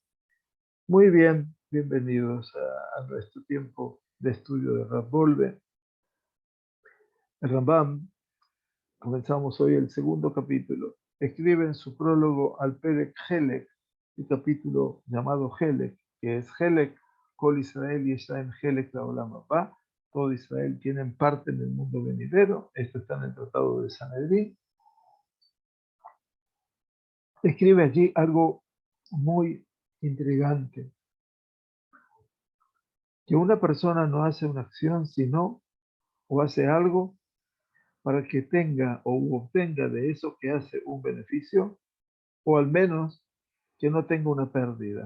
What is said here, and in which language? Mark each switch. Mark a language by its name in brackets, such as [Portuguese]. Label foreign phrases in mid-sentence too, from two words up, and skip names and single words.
[Spanish] Muy bien, bienvenidos a nuestro tiempo de estudio de Rav Volve. El Rambam, comenzamos hoy el segundo capítulo. Escribe en su prólogo al Perek Helek, el capítulo llamado Helek, que es Helek, [Hebrew] כל ישראל [Spanish] y [Hebrew] ישראל חלק לעולם הבא. [Spanish] Todo Israel tienen parte en el mundo venidero. Esto está en el Tratado de Sanedrín. Escribe allí algo muy intrigante, que una persona no hace una acción, sino o hace algo para que tenga o obtenga de eso que hace un beneficio, o al menos que no tenga una pérdida.